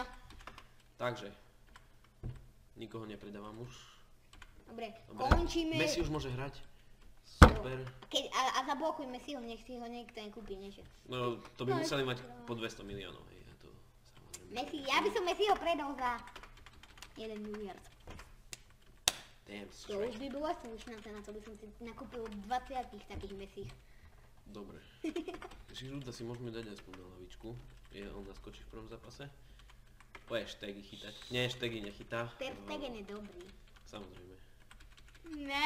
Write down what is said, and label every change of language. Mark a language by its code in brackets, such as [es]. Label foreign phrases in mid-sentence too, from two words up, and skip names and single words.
[sk] Takže, nikoho nepredávam už. Dobre, Dobre. končíme. Messi už môže hrať. Super. A zablokujme si ho, nech si ho niekto nekúpi, nie že. No, to by museli mať po 200 miliónov, hej, a to samozrejme. Messi, ja by som Messiho predal za 1 miliard. [en] Damn [sk] To [en] straight. [sk] už by bola slušná cena, to by som si nakúpil 20 takých Messi. Dobre. Žiruda si môžeme dať aspoň na lavičku. On naskočí v prvom zápase. Bude Štegi chytať. Nie, Štegi nechytá. Ter Stegen je dobrý. Samozrejme. Ne.